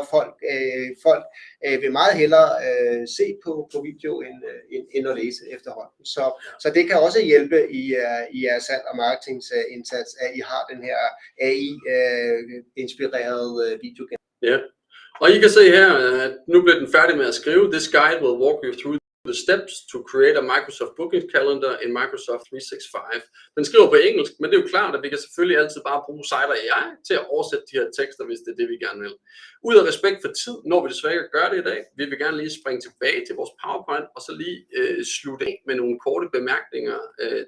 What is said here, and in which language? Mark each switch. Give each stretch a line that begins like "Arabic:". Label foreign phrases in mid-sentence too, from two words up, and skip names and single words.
Danish: Folk vil meget hellere se på video end at læse efterhånden. Så det kan også hjælpe i jeres salg og marketingindsats, at I har den her AI-inspirerede video. Ja, og I kan se her, at nu bliver den færdig med at skrive.
English: This guide will walk you through the steps to create a Microsoft Bookings calendar in Microsoft 365.
Danish: Den skriver på engelsk, men det er jo klart, at vi kan selvfølgelig altid bare bruge Cider AI til at oversætte de her tekster, hvis det er det, vi gerne vil. Ud af respekt for tid, når vi desværre ikke gøre det i dag, vil vi gerne lige springe tilbage til vores PowerPoint, og så lige slutte af med nogle korte bemærkninger derovre.